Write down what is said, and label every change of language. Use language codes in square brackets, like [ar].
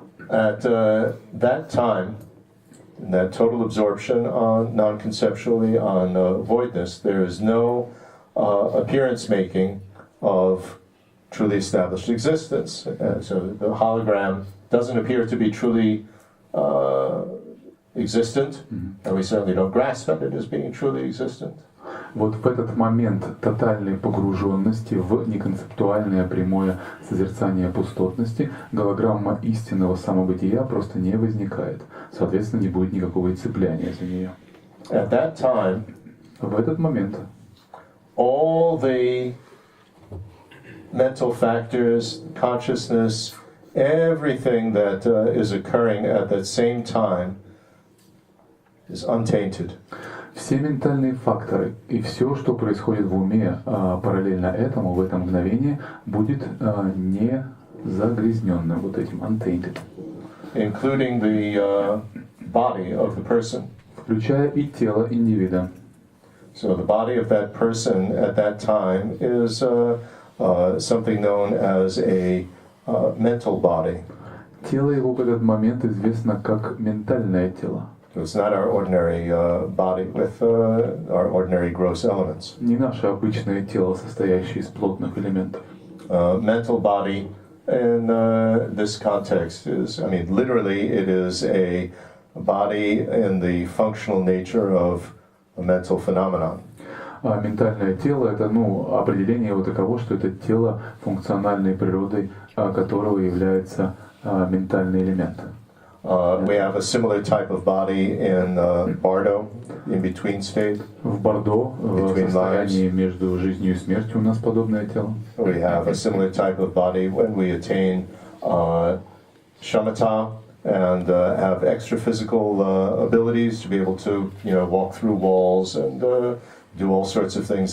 [en] at that time, in that total absorption on non-conceptually on voidness, there is no appearance making of truly established existence. So the hologram doesn't appear to be truly existent, and we certainly don't grasp at it as being truly existent. [ru] Вот в этот момент тотальной погруженности в неконцептуальное прямое созерцание пустотности голограмма истинного самобытия просто не возникает. Соответственно, не будет никакого и цепляния за нее. [en] At that time, [ru] В этот момент [en] all the mental factors, consciousness, everything that is occurring at that same time is untainted. [ru] все ментальные факторы и все, что происходит в уме параллельно этому, в это мгновение, будет не загрязненным вот этим untainted. [en] Including the body of the person. [ru] Включая и тело индивида. [en] So the body of that person at that time is something known as a mental body. [ru] Тело его в этот момент известно как ментальное тело. [en] So it's not our ordinary body with our ordinary gross elements. [ru] Не наше обычное тело, состоящее из плотных элементов. [en] Mental body in this context is, I mean, literally it is a body in the functional nature of a mental phenomenon. [ru] А ментальное тело — это определение его таково, что это тело функциональной природой, которого является ментальный элемент. [en] We have a similar type of body in Bardo, in between state. [ru] В Бордо, в состоянии между жизнью и смертью у нас подобное тело. [en] We have a similar type of body when we attain shamatha and have extra physical abilities to be able to, walk through walls and do all sorts of things.